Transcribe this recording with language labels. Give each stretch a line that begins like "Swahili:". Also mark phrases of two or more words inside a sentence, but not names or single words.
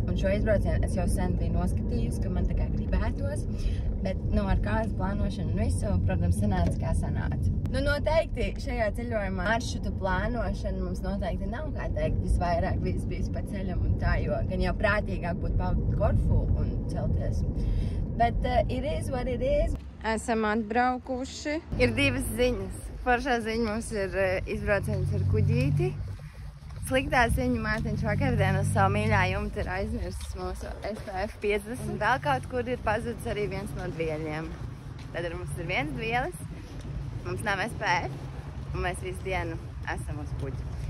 Latvian: Un šo izbraucienu es jau sen biju noskatījusi, ka man tā kā gribētos, bet ar kādas plānošanu un visu, protams, sanāca kā sanāca. Noteikti šajā ceļojumā maršrutu plānošana mums noteikti nav, kā teikt, visvairāk bijis pa ceļam un tā, jo gan jau prātīgāk būtu palikt Korfu un celties.
English: Bet it is what it is.
Latvian: Esam atbraukuši. Ir divas ziņas. Foršā ziņa mums ir izbrauciens ar kuģīti. Sliktā ziņa Mārtiņš vakardien uz savu mīļā jumta ir aizmirsis mūsu SPF 50. Un vēl kaut kur ir pazudis arī viens no dvieļiem. Tad mums ir viens dvielis, mums nav SPF, un mēs visu dienu esam uz kuģi.